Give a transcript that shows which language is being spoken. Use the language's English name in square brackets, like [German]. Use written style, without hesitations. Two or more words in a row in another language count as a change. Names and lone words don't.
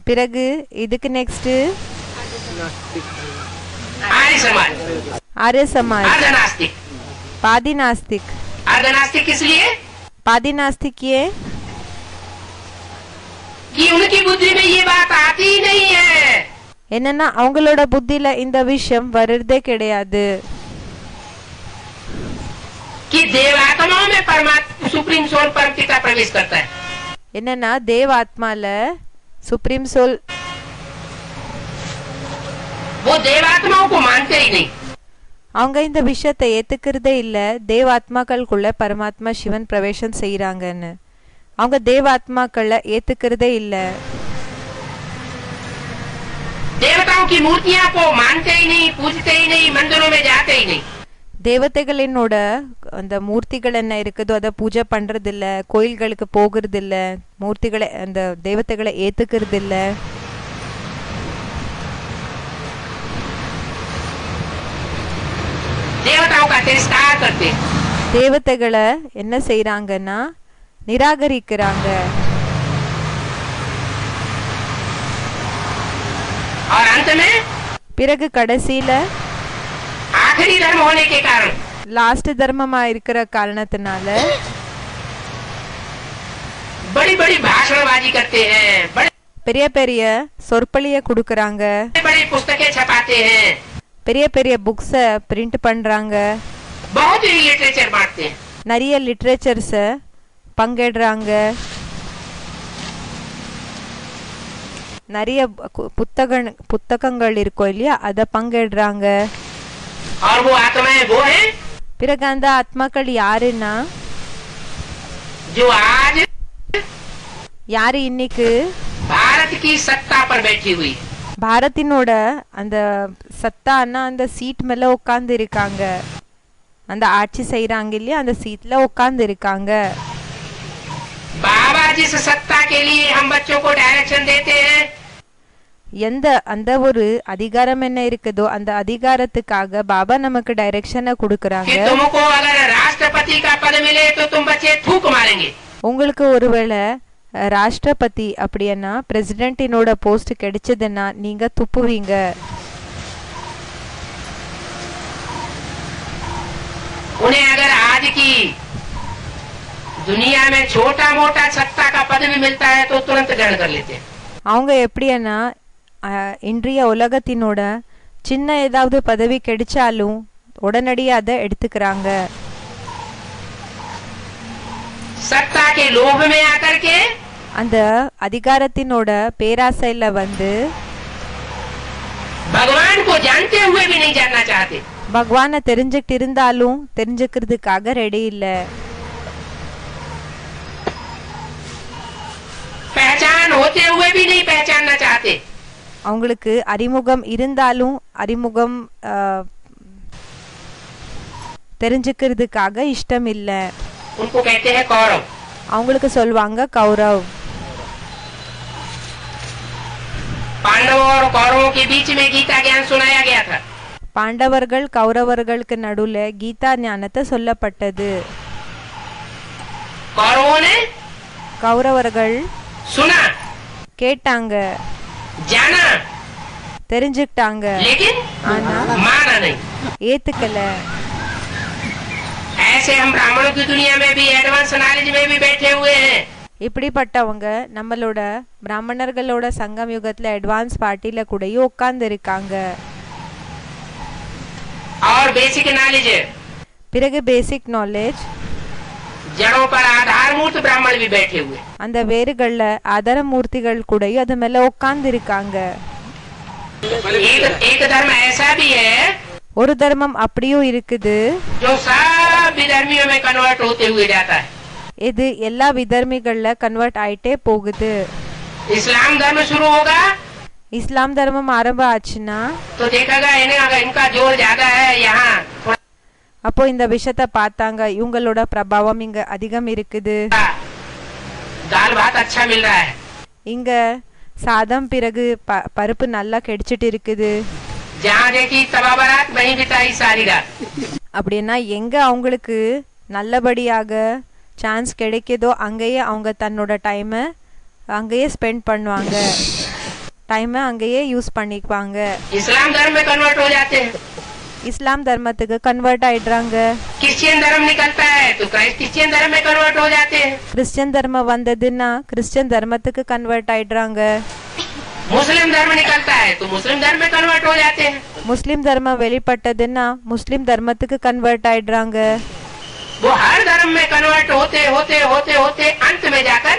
[Tamil] பிறகு இதுக்கு நெக்ஸ்ட் [Hindi] आर्य समाज, आर्य समाज, अर्धनास्तिक। पादी नास्तिक। अर्धनास्तिक किस लिए? पादी नास्तिक ये कि उनकी बुद्धि में ये बात आती ही नहीं है [Tamil] என்னன்னா அவங்களோட புத்தியில இந்த விஷயம் வருதே கிடையாது [Hindi] कि देवात्माओं में परमात्मा [English] supreme soul [Hindi] परम पिता प्रवेश करता है। [Tamil] என்னன்னா தேவ ஆத்மால [English] supreme soul [Hindi] वो देवात्माओं को मानते ही नहीं। [Tamil] அவங்க இந்த விஷயத்தை ஏத்துக்கிறதே இல்ல தேவ ஆத்மாக்களுக்குள்ள பரமாத்மா சிவன் பிரவேசம் செய்யறாங்கன்னு அவங்க தேவ ஆத்மாக்களை ஏத்துக்கிறதே இல்ல [Hindi] देवताओं की मूर्तियां को मानते ही नहीं, पूजते ही नहीं, मंदिरों में जाते ही नहीं। [Tamil] தேவதைகளினோட அந்த மூர்த்திகள் என்ன இருக்குதோ அதை பூஜை பண்றது இல்ல கோயில்களுக்கு போகிறது இல்ல மூர்த்திகளை அந்த தேவதைகளை ஏத்துக்கிறது இல்ல [Hindi] देवताओं का तिरस्कार करते हैं। [Tamil] தேவதைகளை என்ன செய்யறாங்கன்னா நிராகரிக்கிறாங்க [Hindi] और अंत में [Tamil] பிறகு கடைசியில [Hindi] आखिरी धर्म होने के कारण [Tamil] லாஸ்ட் தர்மமா இருக்கிற காரணத்தினால [Hindi] बड़ी बड़ी भाषणबाजी करते हैं, बड़े [Tamil] பெரிய பெரிய சொற்பொழிய கொடுக்கறாங்க [Hindi] बड़ी पुस्तकें छपाते हैं, [Tamil] பெரிய பெரிய [English] books print [Tamil] பண்றாங்க [Hindi] बहुत ही लिटरेचर बांटते हैं। [Tamil] நிறைய லிட்ரேச்சர்ஸ பங்கேடுறாங்க நிறைய புத்தகங்கள் இருக்கும் இல்லையா அத பங்கேடுறாங்க [Hindi] और वो आत्माएं वो हैं [Tamil] பிறகு அந்த ஆத்மாக்கள் யாருன்னா [Hindi] जो आज [Tamil] யாரு இன்னைக்கு [Hindi] भारत की सत्ता पर बैठी हुई है। [Tamil] பாரத்தினோட அந்த சத்தான்னா அந்த சீட் மேல உட்கார்ந்து இருக்காங்க அந்த ஆட்சி செய்யறாங்க இல்லையா அந்த சீட்ல உட்கார்ந்து இருக்காங்க [Hindi] बाबा जिस सत्ता के लिए हम बच्चों को डायरेक्शन देते हैं [Tamil] எந்த அந்த ஒரு அதிகாரம் என்ன இருக்குதோ அந்த அதிகாரத்துக்காக பாபா நமக்கு டைரக்ஷனை [Hindi] कि [Tamil] கொடுக்கறாங்க [Hindi] तुमको अगर राष्ट्रपति का पद मिले तो तुम बच्चे थूक मारेंगे। [Tamil] உங்களுக்கு ஒருவேளை ராஷ்டிரபதி அப்படின்னா [English] presidentனோட post [Tamil] கிடைச்சதுன்னா நீங்க துப்புவீங்க [Hindi] उन्हें अगर आज की दुनिया में छोटा मोटा सत्ता का पद भी मिलता है तो तुरंत ग्रहण कर लेते हैं। [Tamil] அவங்க எப்படின்னா இன்றைய உலகத்தினோட சின்ன ஏதாவது பதவி கிடைச்சாலும் உடனடியாக அதை எடுத்துக்கிறாங்க [Hindi] सत्ता के लोभ में आकर के [Tamil] அந்த அதிகாரத்தினோட பேராசையில வந்து [Hindi] भगवान को जानते हुए भी नहीं जानना चाहते। [Tamil] பகவானை தெரிஞ்சுக்கிட்டு இருந்தாலும் தெரிஞ்சுக்கிறதுக்காக ரெடி இல்ல [Hindi] पहचान होते हुए भी नहीं पहचानना चाहते। [Tamil] அவங்களுக்கு அறிமுகம் இருந்தாலும் அறிமுகம் தெரிஞ்சுக்கிறதுக்காக இஷ்டம் இல்ல [Hindi] उनको कहते हैं कौरव। [Tamil] அவங்களுக்கு சொல்வாங்க கௌரவ் [Hindi] पांडवों और कौरवों के बीच में गीता ज्ञान सुनाया गया था। [Tamil] பாண்டவர்கள் கௌரவர்களுக்கு நடுவுல கீதா ஞானத்தை சொல்லப்பட்டது [Hindi] कौरवों ने [Tamil] கௌரவர்கள் [Hindi] सुना, [Tamil] கேட்டாங்க [Hindi] जाना, [Tamil] தெரிஞ்சுக்கிட்டாங்க [Hindi] लेकिन [Tamil] ஆனா [Hindi] माना नहीं। [Tamil] ஏத்துக்கல [Hindi] ऐसे हम ब्राह्मणों की दुनिया में भी [English] advance knowledge [Hindi] में भी बैठे हुए हैं। [Tamil] இப்படிப்பட்டவங்க நம்மளோட பிராமணர்களோட சங்கம் யுகத்துல [English] advance partyல [Tamil] கூடயும் உட்கார்ந்து இருக்காங்க [Hindi] और [English] basic knowledge [Tamil] பிறகு [English] basic knowledge [Hindi] जड़ों पर आधारभूत ब्राह्मण भी बैठे हुए। [Tamil] அந்த வேறுகள்ல ஆதார மூர்த்திகள் கூடயும் அது மேல உட்கார்ந்து இருக்காங்க [Hindi] एक धर्म ऐसा भी है [Tamil] ஒரு தர்மம் அப்படியும் இருக்குது [Hindi] जो सब विधर्मियों में कन्वर्ट होते हुए जाता है। [Tamil] இது எல்லா விதர்மிகள்ல கன்வெர்ட் ஆயிட்டே போகுது [Hindi] इस्लाम धर्म शुरू होगा [Tamil] இஸ்லாம் தர்மம் ஆரம்பம் ஆச்சுன்னா [Hindi] तो देखेगा इनका जोर ज्यादा है यहाँ, [Tamil] அப்போ இந்த விஷயத்த பார்த்தாங்க இவங்களோட பிரபாவம் இங்க அதிகம் இருக்குது [Hindi] दाल भात अच्छा मिल रहा है, [Tamil] இங்க சாதம் பிறகு பருப்பு நல்லா கிடைச்சிட்டு இருக்குது [Hindi] जहाँ देखी तबा बारात वहीं बिताई सारी रात। [Tamil] அப்படின்னா எங்க அவங்களுக்கு நல்லபடியாக சான்ஸ் கிடைக்குதோ அங்கேயே அவங்க தன்னோட டைமை அங்கேயே ஸ்பெண்ட் பண்ணுவாங்க டைமை அங்கேயே யூஸ் பண்ணிக்குவாங்க. [Hindi] इस्लाम धर्म में कन्वर्ट हो जाते हैं, [Tamil] இஸ்லாம் தர்மத்துக்கு கன்வெர்ட் ஆயிடுறாங்க. [Hindi] क्रिश्चियन धर्म निकलता है तो क्रिश्चियन धर्म में कन्वर्ट हो जाते हैं, [Tamil] கிறிஸ்டியன் தர்மம் வந்ததுன்னா கிறிஸ்டியன் தர்மத்துக்கு கன்வெர்ட் ஆயிடுறாங்க. [Hindi] मुस्लिम धर्म निकलता है तो मुस्लिम धर्म में कन्वर्ट हो जाते हैं। [Tamil] முஸ்லிம் தர்மம் வெளிப்பட்டதுன்னா முஸ்லிம் தர்மத்துக்கு கன்வெர்ட் ஆயிடுறாங்க. [Hindi] वो हर धर्म में कन्वर्ट होते होते होते होते अंत में जाकर